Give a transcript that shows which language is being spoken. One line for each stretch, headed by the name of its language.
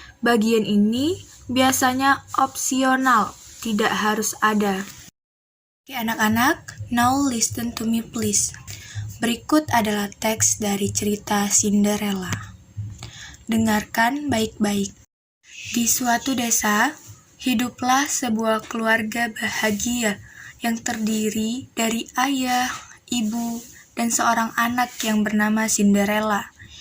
Indonesian: Bagian ini biasanya opsional, tidak harus ada. Oke anak-anak,
English: now listen to me please.
Indonesian: Berikut adalah teks dari cerita Cinderella. Dengarkan baik-baik. Di suatu desa, hiduplah sebuah keluarga bahagia yang terdiri dari ayah, ibu, dan seorang anak yang bernama Cinderella.